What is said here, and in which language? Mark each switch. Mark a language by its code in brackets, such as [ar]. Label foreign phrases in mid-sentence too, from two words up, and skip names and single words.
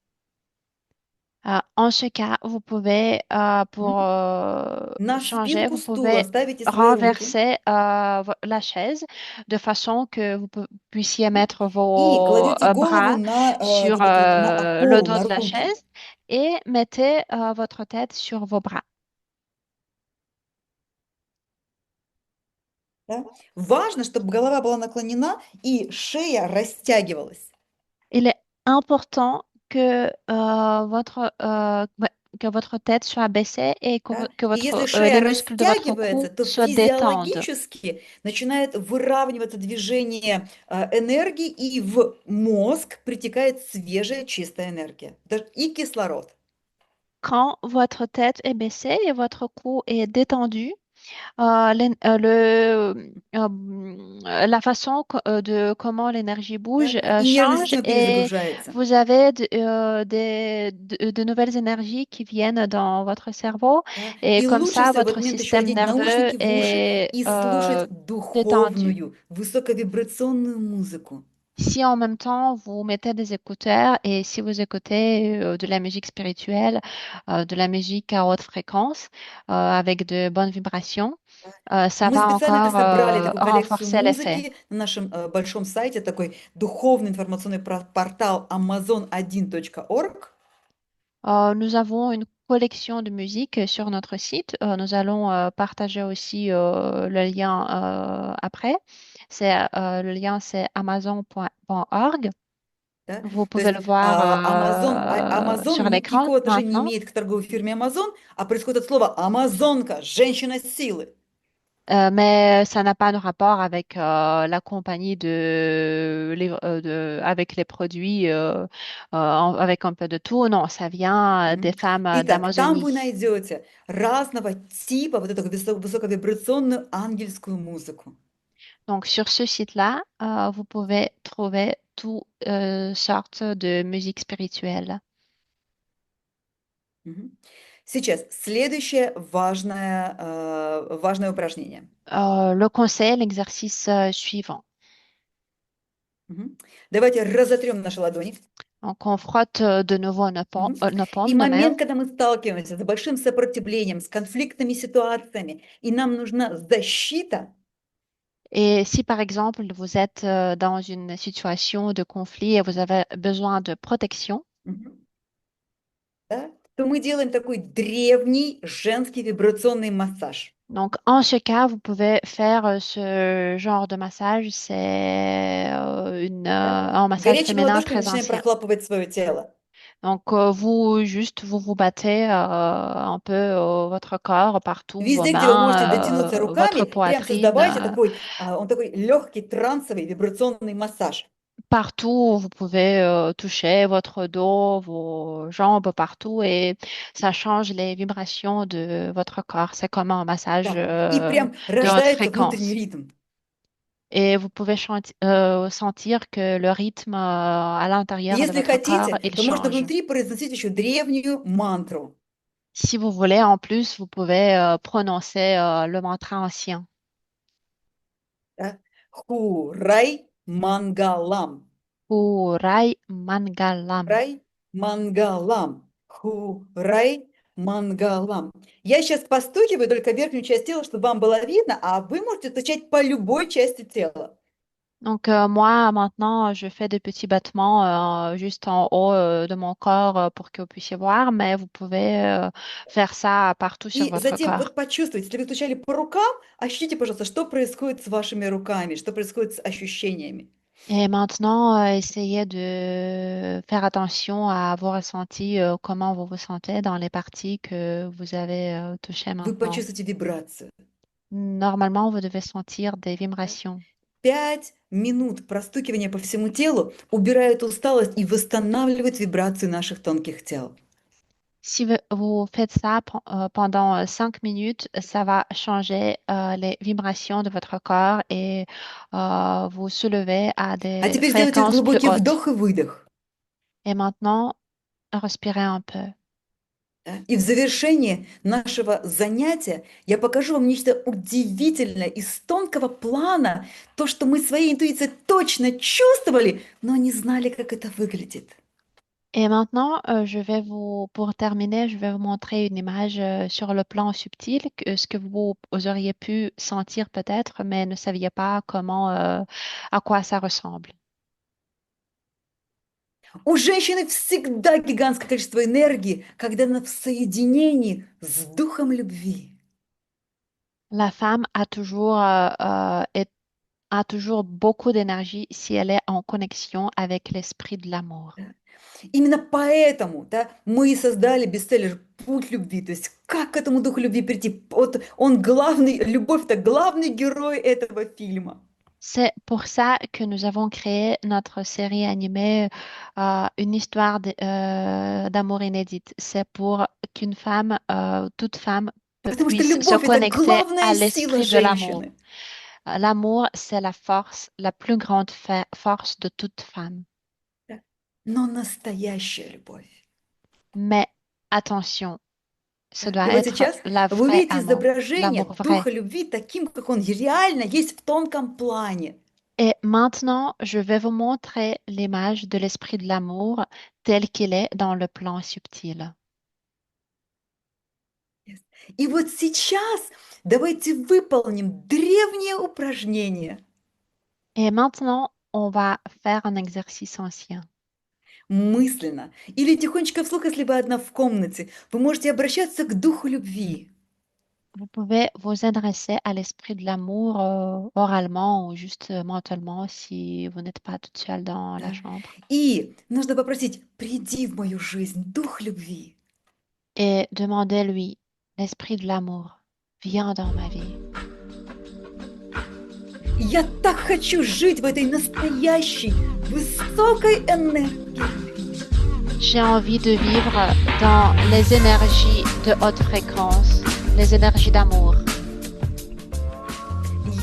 [fr] En ce cas, vous pouvez, pour [ru] На [fr] changer, [ru] спинку [fr] vous [ru] стула [fr] pouvez [ru] ставите свои руки [fr] renverser la chaise de façon que vous puissiez mettre [ru] и [fr] vos [ru] кладете голову [fr] bras [ru] на, [fr] sur [ru] вот это вот, на [fr] le [ru] опору, [fr] dos [ru] на [fr] de la [ru] руки. [fr] chaise et mettez votre tête sur vos bras. [ru] Да? Важно, чтобы голова была наклонена и шея растягивалась. [fr] Il est important que votre tête soit baissée et [ru] Да? [fr] que [ru] И если [fr] votre, [ru] шея [fr] les muscles de votre [ru] растягивается, [fr] cou [ru] то [fr] se détendent. [ru] физиологически начинает выравниваться движение энергии, и в мозг притекает свежая чистая энергия и кислород. [fr] Quand votre tête est baissée et votre cou est détendu, la façon de comment l'énergie [ru] Да? [fr] bouge [ru] И нервная [fr] change [ru] система [fr] et [ru] перезагружается. [fr] vous avez de nouvelles énergies qui viennent dans votre cerveau [ru] Да? [fr] et [ru] И [fr] comme [ru] лучше [fr] ça, [ru] всего в этот [fr] votre [ru] момент еще [fr] système [ru] одеть [fr] nerveux [ru] наушники в уши [fr] est [ru] и слушать [fr] détendu. [ru] духовную, высоковибрационную музыку. [fr] Si en même temps vous mettez des écouteurs et si vous écoutez de la musique spirituelle, de la musique à haute fréquence, avec de bonnes vibrations, ça [ru] Мы [fr] va [ru] специально [fr] encore [ru] собрали такую коллекцию [fr] renforcer l'effet. [ru] музыки на нашем большом сайте, такой духовный информационный портал amazon1.org. [fr] Nous avons une collection de musique sur notre site. Nous allons partager aussi le lien après. Le lien, c'est amazon.org. [ru] Да? [fr] Vous [ru] То [fr] pouvez [ru] есть [fr] le voir [ru] Amazon [fr] sur l'écran [ru] никакого отношения не [fr] maintenant. [ru] имеет к торговой фирме Amazon, а происходит от слова амазонка, женщина силы. [fr] Mais ça n'a pas de rapport avec la compagnie avec les produits, avec un peu de tout. Non, ça vient des Мгм. femmes [ru] Итак, там [fr] d'Amazonie. [ru] вы найдете разного типа вот эту высоковибрационную ангельскую музыку. [fr] Donc, sur ce site-là, vous pouvez trouver toutes sortes de musique spirituelle. Мгм. [ru] Сейчас следующее важное упражнение. [fr] Le conseil, l'exercice suivant. Мгм. [ru] Давайте разотрем наши ладони. [fr] Donc, on frotte de nouveau Мгм. nos [ru] И [fr] paumes de main. [ru] момент, когда мы сталкиваемся с большим сопротивлением, с конфликтными ситуациями, и нам нужна защита, [fr] Et si, par exemple, vous êtes dans une situation de conflit et vous avez besoin de protection, [ru] мгм, да, то мы делаем такой древний женский вибрационный массаж. [fr] donc en ce cas, vous pouvez faire ce genre de massage. C'est [ru] Да. [fr] un massage [ru] Горячими [fr] féminin [ru] ладошками [fr] très [ru] начинаем [fr] ancien. [ru] прохлапывать свое тело. [fr] Donc, vous battez un peu votre corps partout, vos [ru] Везде, где вы можете дотянуться [fr] mains, votre [ru] руками, прям [fr] poitrine, [ru] создавайте такой, он такой легкий трансовый вибрационный массаж. [fr] partout. Vous pouvez toucher votre dos, vos jambes, partout, et ça change les vibrations de votre corps. C'est comme un massage [ru] Да. И прям [fr] de haute [ru] рождается внутренний [fr] fréquence. [ru] ритм. [fr] Et vous pouvez sentir que le rythme à [ru] И [fr] l'intérieur de [ru] если [fr] votre corps, [ru] хотите, [fr] il [ru] то можно [fr] change. [ru] внутри произносить еще древнюю мантру. [fr] Si vous voulez, en plus, vous pouvez prononcer le mantra ancien. [ru] Да? [sa] Хурай мангалам. Purai Mangalam. Рай мангалам. Хурай мангалам. [ru] Я сейчас постукиваю только верхнюю часть тела, чтобы вам было видно, а вы можете стучать по любой части тела. [fr] Donc, moi, maintenant, je fais des petits battements juste en haut de mon corps pour que vous puissiez voir, mais vous pouvez faire ça partout sur [ru] И [fr] votre [ru] затем [fr] corps. [ru] вот почувствуйте, если вы стучали по рукам, ощутите, пожалуйста, что происходит с вашими руками, что происходит с ощущениями. [fr] Et maintenant, essayez de faire attention à vos ressentis, comment vous vous sentez dans les parties que vous avez touchées [ru] Вы [fr] maintenant. [ru] почувствуете вибрацию. [fr] Normalement, vous devez sentir des vibrations. [ru] 5 минут простукивания по всему телу убирает усталость и восстанавливает вибрации наших тонких тел. [fr] Si vous faites ça pendant 5 minutes, ça va changer les vibrations de votre corps et vous soulever à [ru] А [fr] des [ru] теперь сделайте [fr] fréquences plus [ru] глубокий [fr] hautes. [ru] вдох и выдох. [fr] Et maintenant, respirez un peu. [ru] Да? И в завершении нашего занятия я покажу вам нечто удивительное из тонкого плана, то, что мы своей интуицией точно чувствовали, но не знали, как это выглядит. [fr] Et maintenant, pour terminer, je vais vous montrer une image sur le plan subtil, ce que vous auriez pu sentir peut-être, mais ne saviez pas à quoi ça ressemble. [ru] У женщины всегда гигантское количество энергии, когда она в соединении с духом любви. [fr] La femme a toujours beaucoup d'énergie si elle est en connexion avec l'esprit de l'amour. [ru] Именно поэтому, да, мы и создали бестселлер «Путь любви». То есть как к этому духу любви прийти? Вот он главный, любовь– это главный герой этого фильма. [fr] C'est pour ça que nous avons créé notre série animée Une histoire d'amour inédite. C'est pour qu'une femme, toute femme, [ru] Потому что [fr] puisse se [ru] любовь– это [fr] connecter [ru] главная [fr] à [ru] сила [fr] l'esprit de l'amour. [ru] женщины. [fr] L'amour, c'est la force, la plus grande force de toute femme. [ru] Но настоящая любовь. [fr] Mais attention, ce doit [ru] И вот [fr] être [ru] сейчас [fr] la [ru] вы [fr] vraie [ru] увидите [fr] amour, [ru] изображение [fr] l'amour vrai. [ru] духа любви таким, как он реально есть в тонком плане. [fr] Et maintenant, je vais vous montrer l'image de l'esprit de l'amour tel qu'il est dans le plan subtil. [ru] И вот сейчас давайте выполним древнее упражнение. [fr] Et maintenant, on va faire un exercice ancien. [ru] Мысленно или тихонечко вслух, если вы одна в комнате, вы можете обращаться к духу любви. [fr] Vous pouvez vous adresser à l'esprit de l'amour oralement ou juste mentalement si vous n'êtes pas toute seule dans la [ru] Да. [fr] chambre. [ru] И нужно попросить: приди в мою жизнь, дух любви. [fr] Et demandez-lui, l'esprit de l'amour, viens dans ma vie. [ru] Я так хочу жить в этой настоящей, высокой энергии. [fr] J'ai envie de vivre dans les énergies de haute fréquence, les énergies d'amour.